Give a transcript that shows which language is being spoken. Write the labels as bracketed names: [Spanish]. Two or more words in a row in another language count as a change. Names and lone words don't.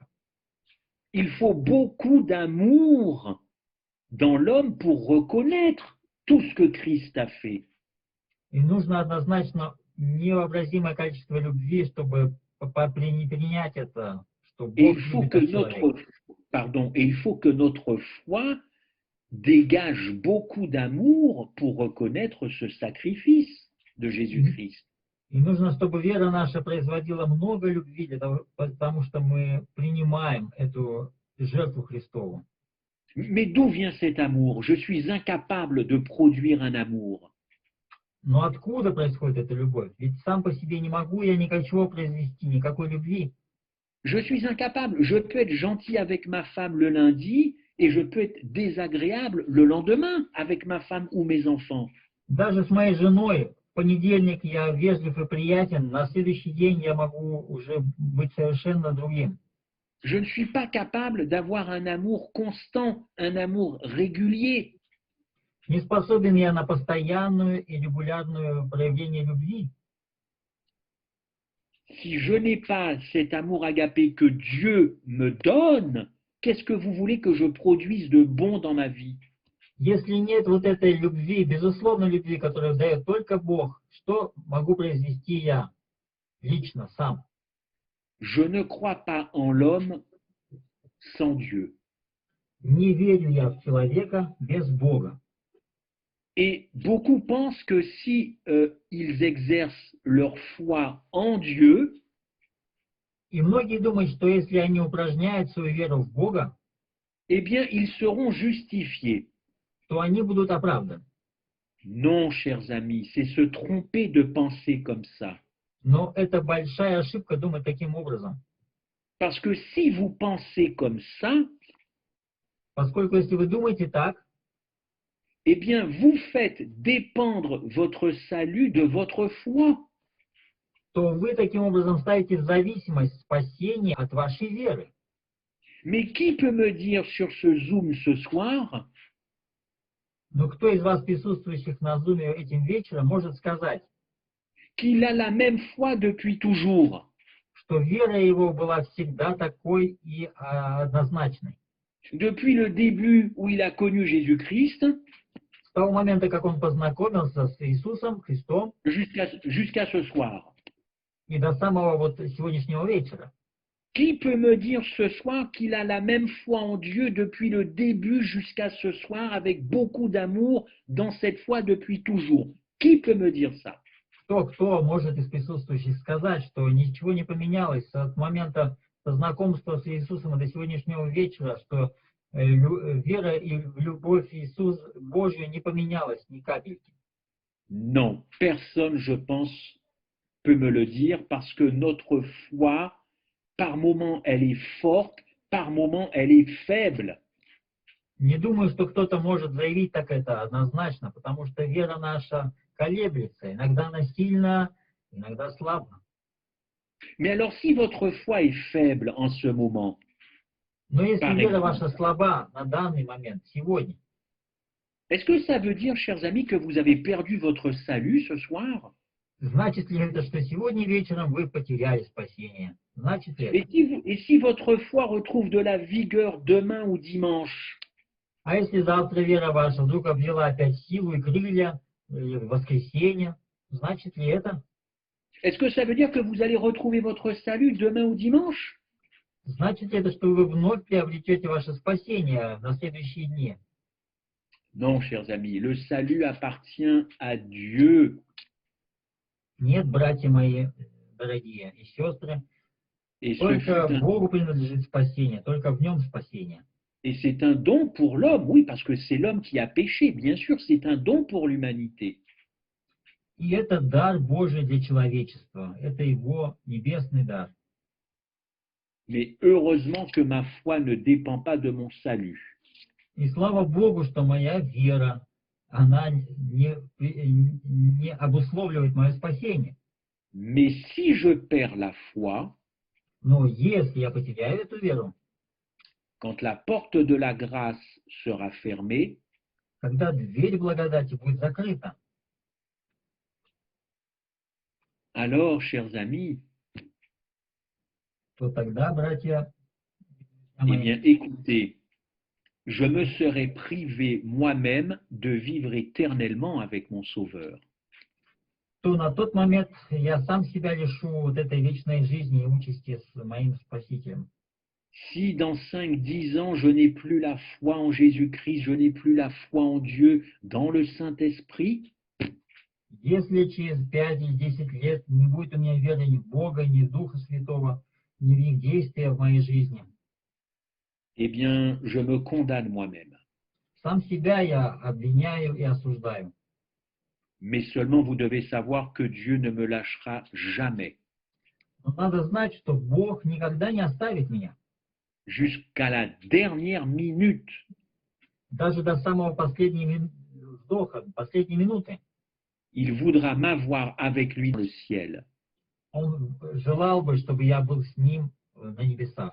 [French] Il faut beaucoup d'amour dans l'homme pour reconnaître tout ce que Christ a fait. [Russian] И нужно однозначно невообразимое количество любви, чтобы принять это, что [French] Et [Russian] Бог [French] il faut [Russian] любит [French] que [Russian] наш человек. [French] notre foi dégage beaucoup d'amour pour reconnaître ce sacrifice de Jésus-Christ. [Russian] И нужно, чтобы вера наша производила много любви, потому что мы принимаем эту жертву Христову. [French] Mais d'où vient cet amour? Je suis incapable de produire un amour. [Russian] Но откуда происходит эта любовь? Ведь сам по себе не могу я ничего произвести, никакой любви. [French] Je suis incapable. Je peux être gentil avec ma femme le lundi et je peux être désagréable le lendemain avec ma femme ou mes enfants. [Russian] Даже с моей женой в понедельник я вежлив и приятен, на следующий день я могу уже быть совершенно другим. [French] Je ne suis pas capable d'avoir un amour constant, un amour régulier. [Russian] Не способен я на постоянную и регулярную проявление любви. [French] Si je n'ai pas cet amour agapé que Dieu me donne, qu'est-ce que vous voulez que je produise de bon dans ma vie? [Russian] Если нет вот этой любви, безусловной любви, которую дает только Бог, что могу произвести я лично, сам? [French] Je ne crois pas en l'homme sans Dieu. [Russian] Не верю я в человека без Бога. [French] Et beaucoup pensent que si ils exercent leur foi en Dieu, [Russian] И многие думают, что если они упражняют свою веру в Бога, [French] eh bien, ils seront justifiés. [Russian] то они будут оправданы. [French] Non, chers amis, c'est se tromper de penser comme ça. [Russian] Но это большая ошибка думать таким образом. [French] Parce que si vous pensez comme ça, [Russian] Поскольку если вы думаете так, [French] eh bien, vous faites dépendre votre salut de votre foi. [Russian] то вы таким образом ставите в зависимость спасения от вашей веры. [French] Mais qui peut me dire sur ce Zoom ce soir [Russian] Но кто из вас, присутствующих на Зуме этим вечером, может сказать, [French] qu'il a la même foi depuis toujours? [Russian] что вера его была всегда такой и однозначной? [French] Depuis le début où il a connu Jésus-Christ [Russian] С того момента, как он познакомился с Иисусом Христом, [French] jusqu'à ce soir. [Russian] и до самого вот сегодняшнего вечера. [French] Qui peut me dire ce soir qu'il a la même foi en Dieu depuis le début jusqu'à ce soir avec beaucoup d'amour dans cette foi depuis toujours? Qui peut me dire ça? [Russian] Кто может из присутствующих сказать, что ничего не поменялось от момента знакомства с Иисусом и до сегодняшнего вечера, что вера и любовь Иисус Божью не поменялась ни капельки? [French] Non, personne, je pense, peut me le dire parce que notre foi, par moment, elle est forte, par moment, elle est faible. [Russian] Не думаю, что кто-то может заявить так это однозначно, потому что вера наша колеблется. Иногда она сильна, иногда слабна. [French] Mais alors, si votre foi est faible en ce moment, [Russian] Но если [French] Par [Russian] вера [French] exemple. [Russian] ваша слаба на данный момент, сегодня, [French] est-ce que ça veut dire, chers amis, que vous avez perdu votre salut ce soir? [Russian] значит ли это, что сегодня вечером вы потеряли спасение? Значит ли это? [French] Et si votre foi retrouve de la vigueur demain ou dimanche? [Russian] А если завтра вера ваша вдруг обрела опять силу и крылья, в воскресенье, значит ли это? [French] Est-ce que ça veut dire que vous allez retrouver votre salut demain ou dimanche? [Russian] Значит ли это, что вы вновь приобретете ваше спасение на следующие дни? [French] Non, chers amis, le salut appartient à Dieu. [Russian] Нет, братья мои дорогие и сестры, [French] Et, ce [Russian] только [French] fut un- [Russian] Богу принадлежит спасение, только в нем спасение. [French] et c'est un don pour l'homme, oui, parce que c'est l'homme qui a péché, bien sûr, c'est un don pour l'humanité. [Russian] И это дар Божий для человечества, это его небесный дар. [French] Mais heureusement que ma foi ne dépend pas de mon salut. [Russian] И слава Богу, что моя вера, она не обусловливает мое спасение. [French] Mais si je perds la foi, [Russian] Но если я потеряю эту веру, [French] quand la porte de la grâce sera fermée, [Russian] когда дверь благодати будет закрыта, [French] alors, chers amis, [Russian] то тогда, братья [French] eh [Russian] мои, [French] bien, écoutez, je me serais privé moi-même de vivre éternellement avec mon Sauveur. [Russian] то на тот момент я сам себя лишу вот этой вечной жизни и участи с моим Спасителем. [French] Si dans 5-10 ans, je n'ai plus la foi en Jésus-Christ, je n'ai plus la foi en Dieu, dans le Saint-Esprit, [Russian] Если через 5 или 10 лет не будет у меня веры ни в Бога, ни в Духа Святого, ни в их действия в моей жизни, [French] eh bien, je me condamne moi-même. [Russian] сам себя я обвиняю и осуждаю. [French] Mais seulement vous devez savoir que Dieu ne me lâchera jamais. [Russian] Но надо знать, что Бог никогда не оставит меня. [French] Jusqu'à la dernière minute. [Russian] Даже до самого последнего вздоха, последней минуты. [French] Il voudra m'avoir avec lui dans le ciel. [Russian] Он желал бы, чтобы я был с ним на небесах.